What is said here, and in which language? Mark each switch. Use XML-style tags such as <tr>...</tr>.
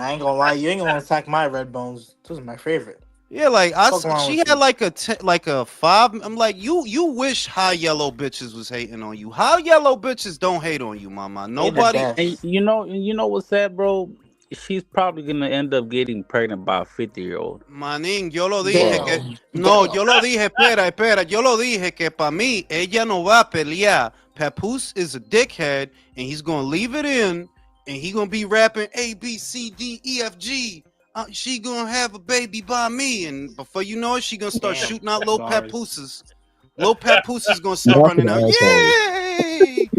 <en>I ain't gonna lie, you ain't gonna attack my red bones. Those are my favorite. Yeah, like she had like a 5. I'm like, you wish high yellow bitches was hating on you. High yellow bitches don't hate on you, mama. Nobody. And you know what's sad, bro? She's probably gonna end up getting pregnant by a 50-year-old.</en> <es>Manín, yo lo dije que no, yo lo dije, espera, yo lo dije que para mí ella no va a pelear</es> <en>Papoose is a dickhead, and he's gonna leave it in, and he gonna be rapping A B C D E F G. She gonna have a baby by me, and before you know it, she gonna start shooting out little papooses. Little papoose is gonna start running out. Yay!</en>